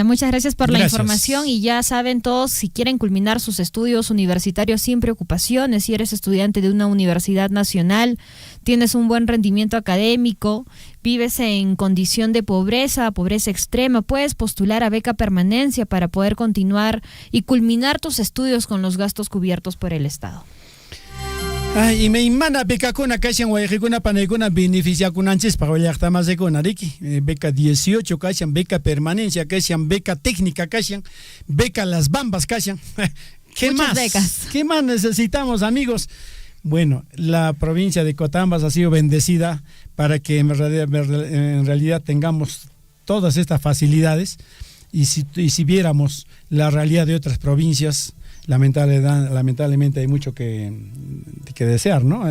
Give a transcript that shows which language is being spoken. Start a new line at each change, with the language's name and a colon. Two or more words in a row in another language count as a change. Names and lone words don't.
Spanish: Muchas gracias por la información. Y ya saben todos, si quieren culminar sus estudios universitarios sin preocupaciones, si eres estudiante de una universidad nacional, tienes un buen rendimiento académico, vives en condición de pobreza extrema, puedes postular a beca permanencia para poder continuar y culminar tus estudios con los gastos cubiertos por el Estado.
Quechua: Y me imana beca kuna kashan wayqikuna panaykuna beneficia kunanchis para llaqtamasykuna riki beca 18 kashan, beca permanencia kashan, beca técnica kashan, beca Las Bambas kashan. ¿Qué
Spanish: Muchas más? Becas. ¿Qué más necesitamos, amigos? Bueno, la provincia de Cotambas ha sido bendecida para que en realidad tengamos todas estas facilidades, y si viéramos la realidad de otras provincias, lamentablemente hay mucho que desear, ¿no?